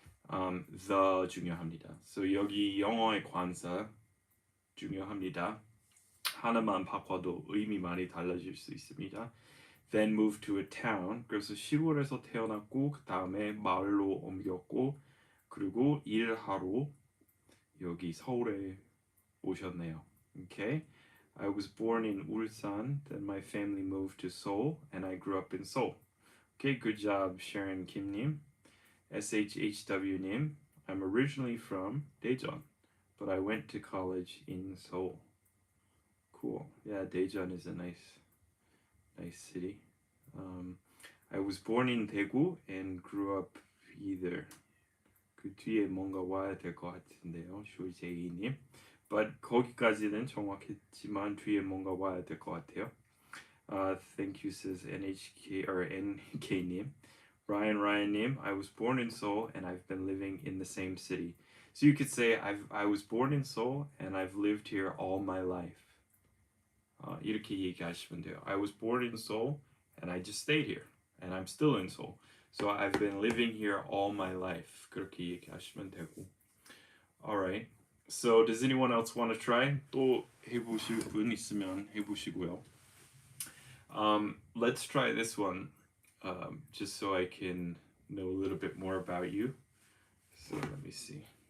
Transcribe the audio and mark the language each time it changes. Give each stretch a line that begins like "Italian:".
Korean: The 중요합니다. So 여기 영어의 관사 중요합니다. 하나만 바꿔도 의미 많이 달라질 수 있습니다.
English: Then moved to a town.
Korean: 그래서 시골에서 태어났고 그 다음에 마을로 옮겼고 그리고 일하러 여기 서울에 오셨네요.
English: Okay. I was born in Ulsan. Then my family moved to Seoul, and I grew up in Seoul. Okay, good job, Sharon Kim-님. SHHW-님. I'm originally from Daejeon, but I went to college in Seoul. Cool. Yeah, Daejeon is a nice city. I was born in Daegu and grew up either.
Korean: 그 뒤에 뭔가 와야 될 것 같은데요, 쇼제이님. But 거기까지는 정확했지만 뒤에 뭔가 와야 될 것 같아요.
English: Thank you, says NHK or NK님. Ryan님, I was born in Seoul and I've been living in the same city. So you could say I was born in Seoul and I've lived here all my life.
Korean: 이렇게 얘기하시면 돼요.
English: I was born in Seoul and I just stayed here and I'm still in Seoul. So I've been living here all my life.
Korean: 그렇게 얘기하시면 되고.
English: Alright. So does anyone else want to try?
Korean: 또 해보실 분 있으면 해보시고요.
English: Let's try this one, just so I can know a little bit more about you. So let me see.